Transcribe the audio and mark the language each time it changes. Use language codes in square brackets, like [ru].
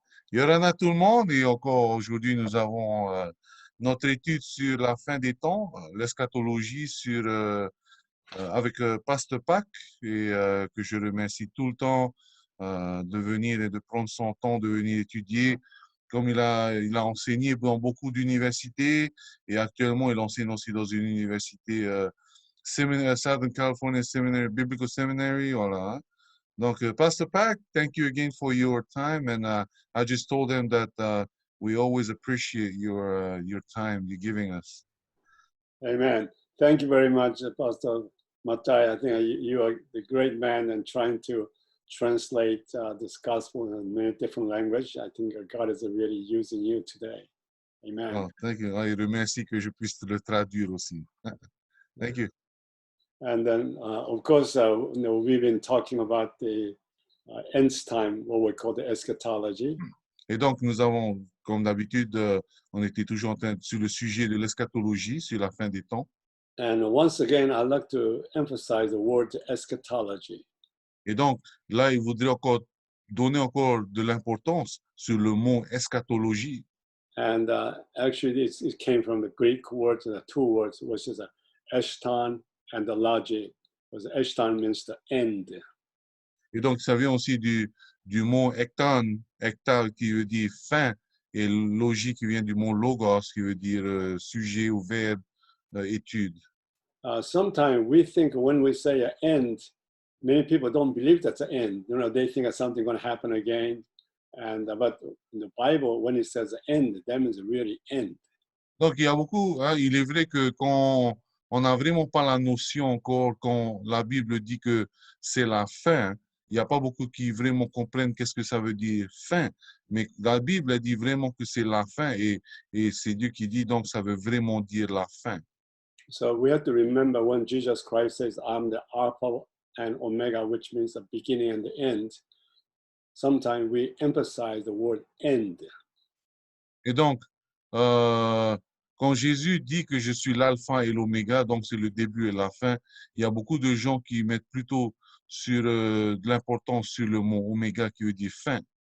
[fr] Yorana tout le monde et encore aujourd'hui nous avons notre étude sur la fin des temps, l'eschatologie avec Pasteur Pac et que je remercie tout le temps de venir et de prendre son temps de venir étudier. Comme il a enseigné dans beaucoup d'universités et actuellement il enseigne aussi dans une université Southern California Seminary, Biblical Seminary, voilà. Hein. Donc, [en] Pastor Pack, thank you again for your time. And I just told him that we always appreciate your time you're giving us. Amen. Thank you very much, Pastor Matai. I think you are the great man and trying to translate this gospel in many different languages. I think God is really using you today. Amen. Oh, thank you. [fr] Il remercie que je puisse le traduire aussi. [en] Thank you. And then, of course, we've been talking about the end time, what we call the eschatology. [fr] Et donc, nous avons, comme d'habitude, on était toujours en train sur le sujet de l'eschatologie, sur la fin des temps. [en] And once again, I'd like to emphasize the word eschatology. [fr] Et donc, là, il voudrait encore donner encore de l'importance sur le mot eschatologie. [en] And actually, it came from the Greek word, the two words, which is eshton and the logic. Eshton means the end. [fr] Et donc, ça vient aussi du mot ekton, ektal qui veut dire fin, et logique qui vient du mot logos qui veut dire sujet ou verbe, étude. [en] Sometimes we think when we say an end, many people don't believe that's an end. You know, they think that something going to happen again. And but in the Bible, when it says end, that means really end. [fr] Donc, il y a beaucoup, hein, il est vrai que quand on n'a vraiment pas la notion encore, quand la Bible dit que c'est la fin, il n'y a pas beaucoup qui vraiment comprennent qu'est-ce que ça veut dire fin. Mais la Bible elle dit vraiment que c'est la fin et c'est Dieu qui dit donc ça veut vraiment dire la fin. [en] So we have to remember when Jesus Christ says, I'm the Alpha and Omega, which means the beginning and the end. Sometimes we emphasize the word end. [fr] Et donc, quand Jésus dit que je suis l'alpha et l'oméga, donc c'est le début et la fin, il y a beaucoup de gens qui mettent plutôt sur de l'importance sur le mot oméga qui veut dire fin.